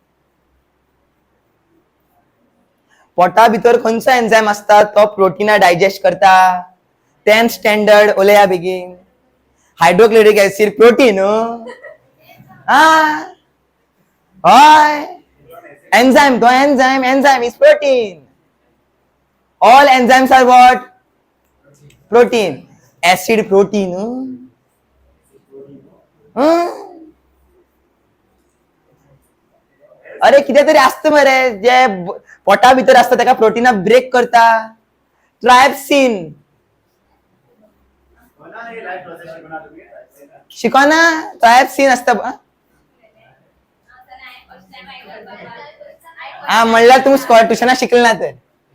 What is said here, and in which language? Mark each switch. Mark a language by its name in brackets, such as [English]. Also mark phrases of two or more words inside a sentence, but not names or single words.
[Konkani] पोटा भितर खंयचो एन्झायम आसता तो प्रोटीना डायजेस्ट करता. 10th स्टँडर्ड उलया बेगीन. [English] hydrochloric acid protein, हय एन्झायम, तो enzyme is protein. all enzymes are what, प्रोटीन. acid protein, [Konkani] अरे कितें तरी आसता मरे जे पोटा भितर आसता तेका प्रोटीना ब्रेक करता. ट्रायप्सिन शिकोना, ट्रायप्सिन आसता, म्हणल्यार तुमी ट्युशनाक शिकले ना तर.